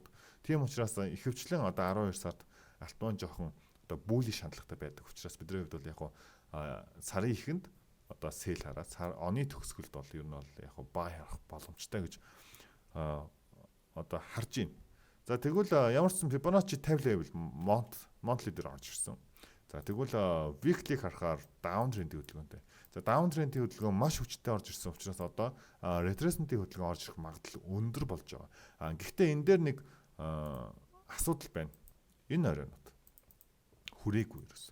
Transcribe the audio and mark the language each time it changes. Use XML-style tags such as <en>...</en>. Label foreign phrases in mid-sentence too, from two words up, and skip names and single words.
<mn>Тийм учраас ихэвчлэн одоо 12 сард алтман жоохон одоо bullish хандлагатай байдаг. Учраас бидний хувьд бол яг сарын ихэнд одоо sell хараад оны төгсгөлд бол ер нь бол яг buy харах боломжтой гэж одоо харж байна. За тэгвэл ямар ч Fibonacci 50</mn> <en>level monthly</en> <mn>дээр орж ирсэн. За тэгвэл weekly харахаар downtrend-ийн хөдөлгөөнтэй. За downtrend-ийн хөдөлгөөн маш хүчтэй орж ирсэн учраас одоо retracement-ийн хөдөлгөөн орж ирэх магадлал өндөр болж байгаа. Гэхдээ энэ дээр нэг асуудал байна. Энэ оройнод хүрээгүй ерөөсөн.</mn>